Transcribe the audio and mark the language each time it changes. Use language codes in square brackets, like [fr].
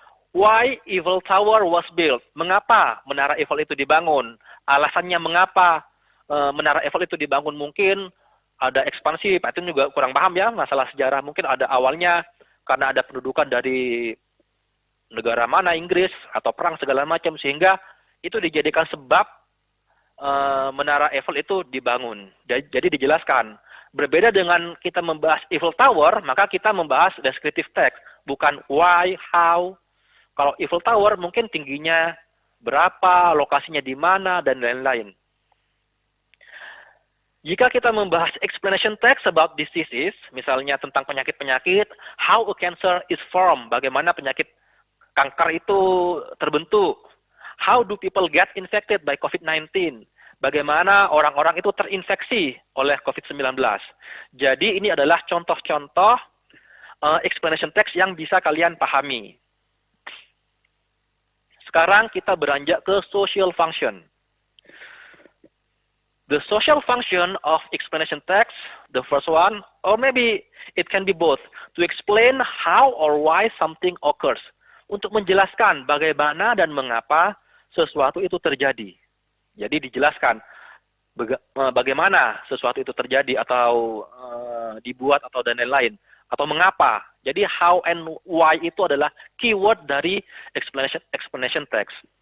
[en] Why Eiffel Tower was built? [id] Mengapa Menara Eiffel itu dibangun? Alasannya mengapa Menara Eiffel itu dibangun, mungkin ada ekspansi. Pak Edwin juga kurang paham ya masalah sejarah. Mungkin ada awalnya karena ada pendudukan dari negara mana, Inggris, atau perang segala macam, sehingga itu dijadikan sebab Menara Eiffel itu dibangun. Jadi dijelaskan. Berbeda dengan kita membahas Eiffel Tower, maka kita membahas descriptive text, bukan why, how. Kalau Eiffel Tower mungkin tingginya berapa, lokasinya di mana, dan lain-lain. Jika kita membahas explanation text about diseases, misalnya tentang penyakit-penyakit, [en] how a cancer is formed, [id] bagaimana penyakit kanker itu terbentuk. [en] How do people get infected by COVID-19? [id] Bagaimana orang-orang itu terinfeksi oleh COVID-19. Jadi ini adalah contoh-contoh explanation text yang bisa kalian pahami. Sekarang kita beranjak ke social function. [en] The social function of explanation text, the first one, or maybe it can be both. To explain how or why something occurs. [id] Untuk menjelaskan bagaimana dan mengapa sesuatu itu terjadi. Jadi dijelaskan bagaimana sesuatu itu terjadi atau dibuat atau dan lain-lain. Atau mengapa. Jadi how and why itu adalah keyword dari explanation text.